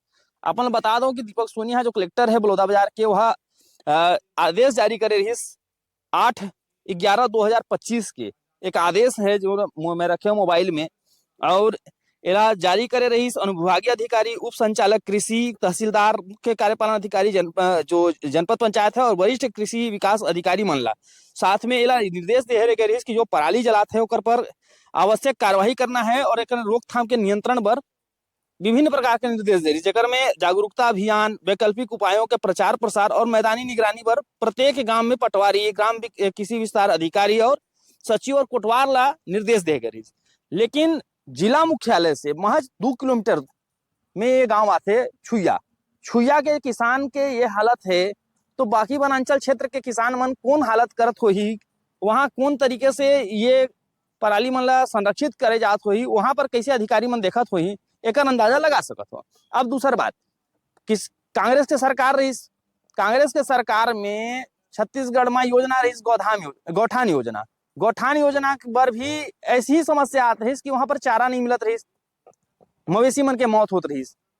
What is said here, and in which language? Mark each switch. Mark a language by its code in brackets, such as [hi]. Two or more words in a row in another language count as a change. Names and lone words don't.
[hne] अपन बता दो कि दीपक सोनिया जो कलेक्टर है बलौदा बाजार के वह आदेश जारी करे रही 8/11/2025 के एक आदेश है जो मैं रखे मोबाइल में और एला जारी करे रही अनुविभागीय अधिकारी उप संचालक कृषि तहसीलदार मुख्य कार्यपालन अधिकारी जो जनपद पंचायत है और वरिष्ठ कृषि विकास अधिकारी मन ला साथ में एला निर्देश दे रही कि जो पराली जलाते है ओकर पर आवश्यक कार्यवाही करना है और एक रोकथाम के नियंत्रण पर विभिन्न प्रकार के निर्देश दे रही, जेकर में जागरूकता अभियान, वैकल्पिक उपायों के प्रचार प्रसार और मैदानी निगरानी पर प्रत्येक गांव में पटवारी, कृषि विस्तार अधिकारी और सचिव और कोटवार ला निर्देश दे गए। लेकिन जिला मुख्यालय से महज 2 किलोमीटर में ये गांव आते छुइया के किसान के ये हालत है, तो बाकी वनांचल क्षेत्र के किसान मन कौन हालत करत होही, वहां कौन तरीके से ये पराली मन ला संरक्षित करे जात होही, वहां पर कैसे अधिकारी मन देखत होही, एक अंदाजा लगा सकत हो। अब दूसर बात, कांग्रेस के सरकार रही, कांग्रेस के सरकार में छत्तीसगढ़ में योजना रही गौठान योजना पर भी ऐसी ही समस्या आती है कि वहां पर चारा नहीं मिलत रही, मवेशी मन के मौत होत रही।